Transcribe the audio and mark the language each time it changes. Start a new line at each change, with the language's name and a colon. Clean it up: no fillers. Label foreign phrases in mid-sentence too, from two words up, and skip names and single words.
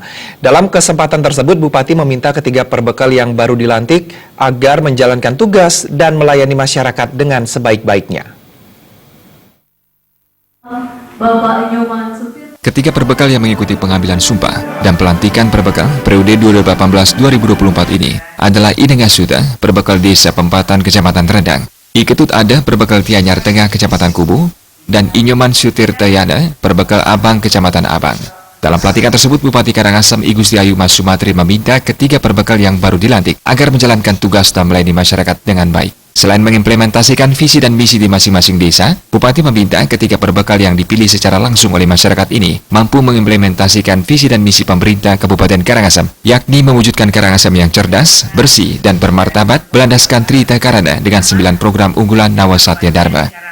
Indonesian: Dalam kesempatan tersebut, Bupati meminta ketiga perbekal yang baru dilantik agar menjalankan tugas dan melayani masyarakat dengan sebaik-baiknya. Ketiga perbekal yang mengikuti pengambilan sumpah dan pelantikan perbekal periode 2018-2024 ini adalah Ideng Asuda, perbekal Desa Pempatan Kecamatan Rendang, I Ketut Ada, perbekal Tianyar Tengah Kecamatan Kubu, dan Inyoman Sutirtayana, perbekal Abang Kecamatan Abang. Dalam pelantikan tersebut, Bupati Karangasem I Gusti Ayu Mas Sumatri meminta ketiga perbekal yang baru dilantik agar menjalankan tugas dan melayani masyarakat dengan baik. Selain mengimplementasikan visi dan misi di masing-masing desa, Bupati meminta ketiga perbekal yang dipilih secara langsung oleh masyarakat ini mampu mengimplementasikan visi dan misi pemerintah Kabupaten Karangasem, yakni mewujudkan Karangasem yang cerdas, bersih, dan bermartabat berlandaskan Trita Karana dengan 9 program unggulan Nawasatya Dharma.